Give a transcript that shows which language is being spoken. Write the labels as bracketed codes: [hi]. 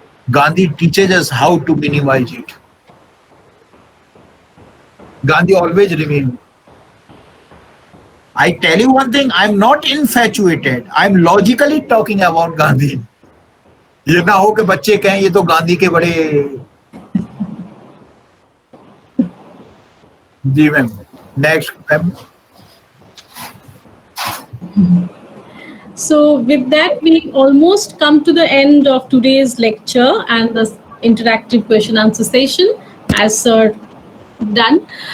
[en] Gandhi teaches us how to minimize it. Gandhi always remained. I tell you one thing, I'm not infatuated. I'm logically talking about Gandhi. [hi] ये ना हो कि बच्चे कहें ये तो गांधी के बड़े जी ma'am next ma'am. [en] So with that, we almost come to the end of today's lecture and the interactive question answer session as sir done.